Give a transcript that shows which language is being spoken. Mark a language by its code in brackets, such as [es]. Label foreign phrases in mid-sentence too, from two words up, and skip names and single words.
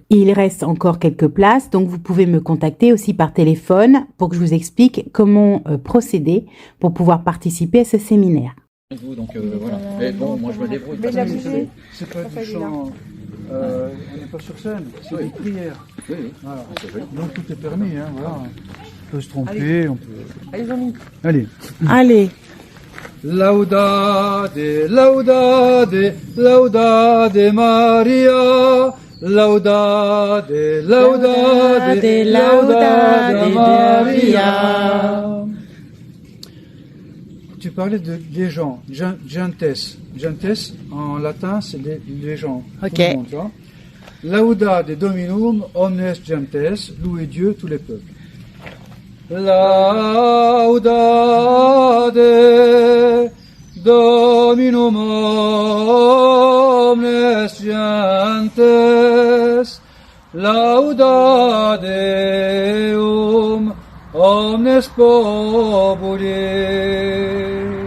[fr] Il reste encore quelques places, donc vous pouvez me contacter aussi par téléphone pour que je vous explique comment procéder pour pouvoir participer à ce séminaire. Donc voilà. Mais bon, moi je me débrouille. C'est pas du chant, on n'est pas sur scène, c'est des prières. Oui. Voilà. Donc tout est permis, hein, voilà. On peut se tromper, on peut... Allez. [la] Laudade, laudade, laudade Maria, laudade, laudade, laudade Maria. [fr] Tu parlais des gens, gentes. Gentes, en latin, c'est les gens. Ok. Tout le monde, tu vois. [la] Laudade Dominum, omnes gentes, [fr] louez Dieu, tous les peuples. [la] Laudade Dominum omnes gentes, laudade omnes populi.